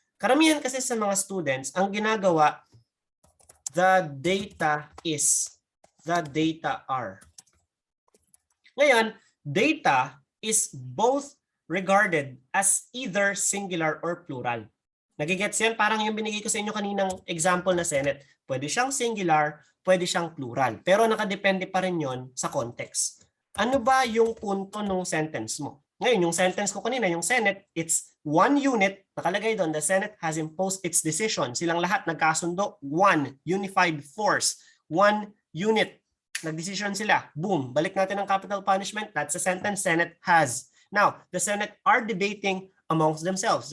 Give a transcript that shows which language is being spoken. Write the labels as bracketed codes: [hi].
[tl] Karamihan kasi sa mga students, ang ginagawa, [en] the data is, the data are. Ngayon, data is both regarded as either singular or plural. [tl] Nagigets yan? Parang yung binigay ko sa inyo kaninang example na Senate. Pwede siyang singular, pwede siyang plural. Pero nakadepende pa rin yon sa context. Ano ba yung punto ng sentence mo? Ngayon, yung sentence ko kanina, yung Senate, [en] it's one unit. [tl] Nakalagay doon, [en] the Senate has imposed its decision. [tl] Silang lahat nagkasundo, [en] one unified force, one unit. [tl] Nagdesisyon sila. Boom. Balik natin ang capital punishment. [en] That's a sentence Senate has. Now, the Senate are debating amongst themselves.